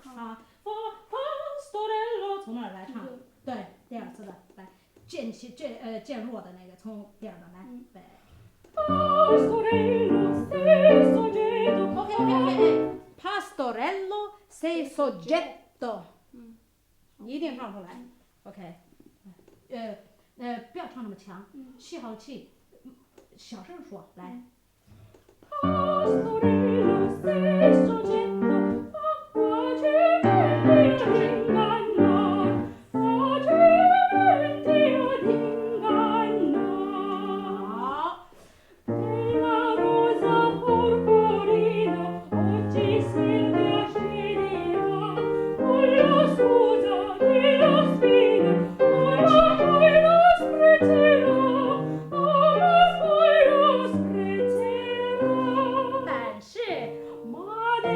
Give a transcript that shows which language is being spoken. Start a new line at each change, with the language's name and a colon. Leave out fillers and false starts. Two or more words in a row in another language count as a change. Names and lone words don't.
Chinese: 啊 ，Pastorello 从那儿来唱，对，第二次的来渐弱的那个从第二个来，
Italian: 对。OK， Pastorello sei soggetto，
Chinese: 你一定唱出来 ，OK，不要唱那么强，吸好气，小声说，
Italian: 来。Pastorello sei soggetto a facilmente ingannare, facilmente ad ingannare. Bella rosa porporina, oggi Silvia sceglierà, con la scusa della sfida, ma poi lo sprezzerà, ma poi lo sprezzerà.
Chinese: 但是 my